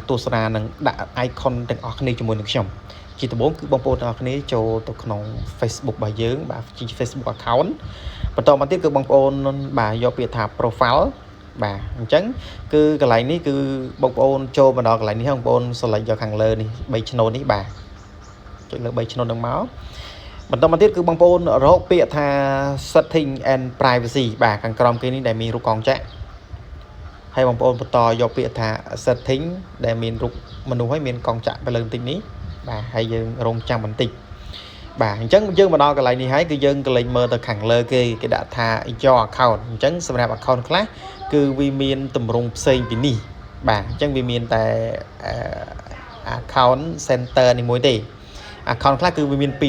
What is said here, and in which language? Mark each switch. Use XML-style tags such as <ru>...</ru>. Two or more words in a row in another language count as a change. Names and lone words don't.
<km>ទស្សនានឹងដាក់ icon ទាំងអស់គ្នាជាមួយនឹងខ្ញុំជាដំបូងគឺបងប្អូនទាំងអស់គ្នាចូលទៅក្នុង Facebook របស់យើងបាទជា Facebook account បន្តមកទៀតគឺបងប្អូនបាទយកពាក្យថា profile បាទអញ្ចឹងគឺកន្លែងនេះគឺបងប្អូនចូលមកដល់កន្លែងនេះបងប្អូន select យកខាងលើនេះ3ឆ្នូតនេះបាទចុចលើ3ឆ្នូតនឹងមកបន្ត មកទៀតគឺបងប្អូនរកពាក្យថា</km> <en>setting and privacy</en> <km>បាទខាងក្រោមគេនេះដែលមានរូបកងចក្រហើយបងប្អូនបន្តយកពាក្យថា setting ដែលមានរូបមនុស្សហើយមានកងចក្រទៅលើបន្តិចនេះបាទហើយយើងរងចាំបន្តិចបាទអញ្ចឹងយើងមកដល់កន្លែងនេះហើយគឺ យើងកលេចមើលទៅខាងលើគេដាក់ថា</km> <en>your account</en> <km>អញ្ចឹងសម្រាប់ account ខ្លះគឺវាមានតម្រង់ផ្សេងពីនេះបាទអញ្ចឹងវាមានតែ</km> <en>account center</en> <km>នេះមួយទេ account ខ្លះគឺវាមាន2</km>